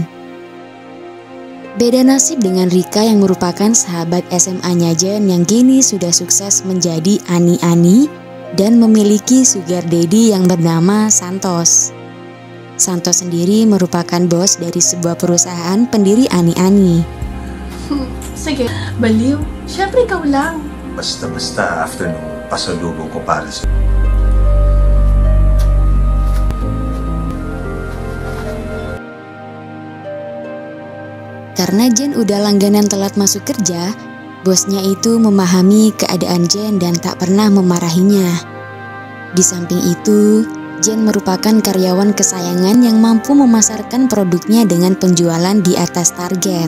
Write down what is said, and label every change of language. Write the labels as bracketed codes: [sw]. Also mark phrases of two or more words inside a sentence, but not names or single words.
[id] Beda nasib dengan Rika yang merupakan sahabat SMA-nya Jen yang kini sudah sukses menjadi ani-ani dan memiliki [en] sugar daddy [id] yang bernama Santos. Santos sendiri merupakan bos dari sebuah perusahaan pendiri ani-ani. [tl] Sige, baliw. Siyempre ikaw lang. Basta after nung pasalubong ko para sa... [id] Karena Jen udah langganan telat masuk kerja, bosnya itu memahami keadaan Jen dan tak pernah memarahinya. Di samping itu, Jen merupakan karyawan kesayangan yang mampu memasarkan produknya dengan penjualan di atas target.